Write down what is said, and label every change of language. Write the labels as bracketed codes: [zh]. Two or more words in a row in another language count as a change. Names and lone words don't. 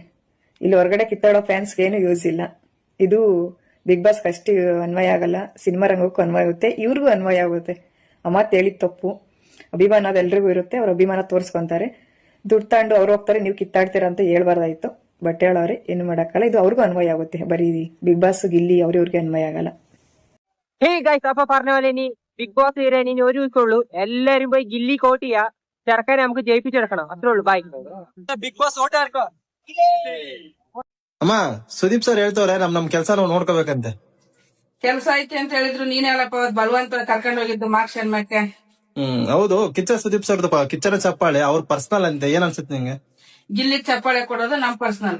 [kn] ಇಲ್ಲಿ ಹೊರಗಡೆ ಕಿತ್ತಾಡೋ ಫ್ಯಾನ್ಸ್ಗೆ ಏನು ಯೂಸ್ ಇಲ್ಲ. ಇದು ಬಿಗ್ ಬಾಸ್ ಅಷ್ಟು ಅನ್ವಯ ಆಗಲ್ಲ, ಸಿನಿಮಾ ರಂಗಕ್ಕೂ ಅನ್ವಯ ಆಗುತ್ತೆ, ಇವ್ರಿಗೂ ಅನ್ವಯ ಆಗುತ್ತೆ. ಆ ಮಾತು ಹೇಳಿದ ತಪ್ಪು. ಅಭಿಮಾನ ಅದೆಲ್ರಿಗೂ ಇರುತ್ತೆ, ಅವ್ರ ಅಭಿಮಾನ ತೋರಿಸ್ಕೊಂತಾರೆ. ದುಡ್ಡು ತಗೊಂಡು ಅವ್ರು ಹೋಗ್ತಾರೆ, ನೀವು ಕಿತ್ತಾಡ್ತೀರಾ ಅಂತ ಹೇಳ್ಬಾರ್ದಾಯ್ತು. ಬಟ್ ಹೇಳೋರೆ ಏನು ಮಾಡಕ್ಕಲ್ಲ, ಇದು ಅವ್ರಿಗೂ ಅನ್ವಯ ಆಗುತ್ತೆ. ಬರೀ ಬಿಗ್ ಬಾಸ್ ಗಿಲ್ಲಿ ಅವ್ರಿಗೆ ಅನ್ವಯ ಆಗಲ್ಲ. [en] hey guys, [ml] അപ്പൊ പറഞ്ഞ പോലെ ഇനി ബിഗ് ബോസ് വരാൻ ഇനി ഒരു ദിവസമുള്ളൂ. എല്ലാരും പോയി ഗില്ലി കോട്ട് ചെയ്യാ, ചെറുക്കനെ നമുക്ക് ജയിപ്പിച്ചെടുക്കണം. അത്രേ ഉള്ളൂ. ബൈ. ബിഗ് ಬಾಸ್ [kn] ಓಟ್ ಹಾಕೋ. ಅಮ್ಮ, ಸುದೀಪ್ ಸರ್ ಹೇಳ್ತವ್ರೆ ನಮ್ ಕೆಲಸ ನಾವು ನೋಡ್ಕೋಬೇಕಂತೆ. ಕೆಲ್ಸ ಐತೆ ಅಂತ ಹೇಳಿದ್ರು ನೀನೆಲ್ಲಪ್ಪ ಬಲವಂತ ಕರ್ಕೊಂಡು ಹೋಗಿದ್ದು ಮಾರ್ಕ್ಸ್ ಮಾಡ್ಕೆ. ಹೌದು, ಕಿಚ್ಚ ಸುದೀಪ್ ಸರ್ದು ಕಿಚ್ಚನ ಚಪ್ಪಾಳೆ ಅವ್ರ ಪರ್ಸನಲ್ ಅಂತೆ. ಏನ್ ಅನ್ಸುತ್ತೆ ನಿಂಗೆ? ಗಿಲ್ಲಿ ಚಪ್ಪಾಳೆ ಕೊಡೋದು ನಮ್ ಪರ್ಸನಲ್.